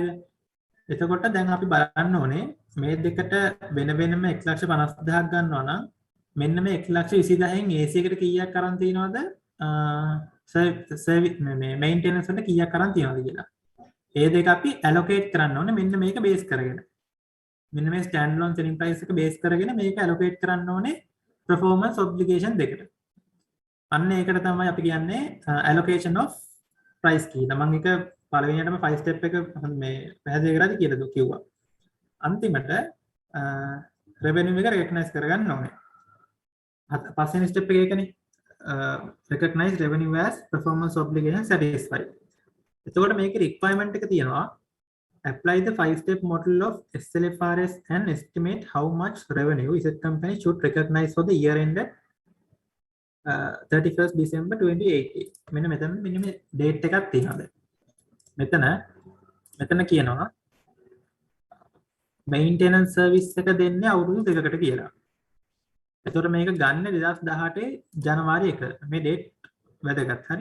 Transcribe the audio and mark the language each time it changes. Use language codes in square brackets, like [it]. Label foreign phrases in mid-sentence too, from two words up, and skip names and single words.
[si] එතකොට දැන් අපි බලන්න ඕනේ මේ දෙකට වෙන වෙනම 1,50,000ක් ගන්නවා නම් මෙන්න මේ 1,20,000න් AC එකට කීයක් අරන් තියනවද? සර්විස් මේ මේන්ටෙනන්ස් වලට කීයක් අරන් තියනවද කියලා. ඒ දෙක අපි allocate කරන්න ඕනේ මෙන්න මේක බේස් කරගෙන. මෙන්න මේ [en] stand alone selling price [si] එක බේස් කරගෙන මේක allocate කරන්න ඕනේ [en] performance obligation [si] දෙකට. අන්න ඒකට තමයි අපි කියන්නේ [en] allocation of price [si] කියලා. මම එක පළවෙනියටම 5 step එක මේ පැහැදිලි කරලා කියලා කිව්වා. අන්තිමට revenue එක recognize කරගන්න ඕනේ. පස්වෙනි step එක ඒකනේ. [en] recognize revenue as performance obligation satisfied. [si] එතකොට මේකේ [en] requirement [si] එක තියෙනවා [en] apply the 5-step model of SLFRS and estimate how much revenue is a company should recognize for the year ended 31st December 2018. [si] මෙන්න මෙතන මෙන්න මේ date එකක් තියෙනවා. මෙතන කියනවා [en] maintenance service [si] එක දෙන්නේ අවුරුදු දෙකකට කියලා. එතකොට මේක ගන්න 2018 ජනවාරි 1. මේ date වැදගත්. හරි.